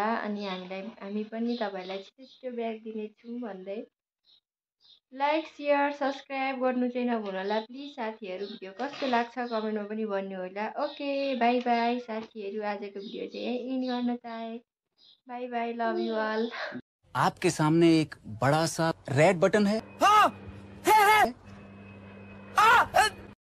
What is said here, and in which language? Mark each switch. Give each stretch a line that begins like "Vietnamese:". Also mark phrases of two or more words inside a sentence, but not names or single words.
Nepali: अनि हामी पनि तपाईँहरूलाई छिटो छिटो ब्याक दिनेछौँ भन्दै
English: like share subscribe
Nepali: गर्नु चाहिँ नभुल्नु होला प्लिज साथीहरू। भिडियो कस्तो लाग्छ कमेन्टमा पनि भन्नु होला।
English: OK bye bye
Nepali: साथीहरू, आजको भिडियो चाहिँ यहीँ एन्ड गर्न चाहे।
English: Bye bye, love you all.
Hindi: आपके सामने एक बड़ा सा रेड बटन है। हाँ, है।